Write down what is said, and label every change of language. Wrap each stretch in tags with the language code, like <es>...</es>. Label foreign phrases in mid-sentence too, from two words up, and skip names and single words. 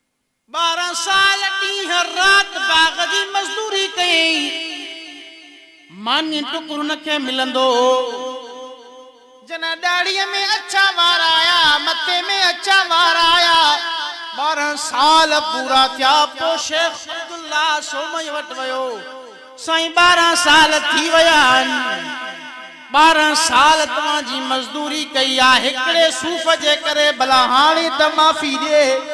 <sd>12 साल ॾींहं रात बाग जी मजदूरी कई मानी टुकुरन के मिलंदो जना दाढ़ीअ में अच्छा वार आया मथे में अच्छा वार आया 12 साल पूरा थिया पो शेख अब्दुल्ला सोमई वट वयो साईं 12 साल थी वया 12 साल तव्हां जी मजदूरी कई आ हिकड़े सूफ़ जे करे भला हाणे त माफ़ी दे</sd>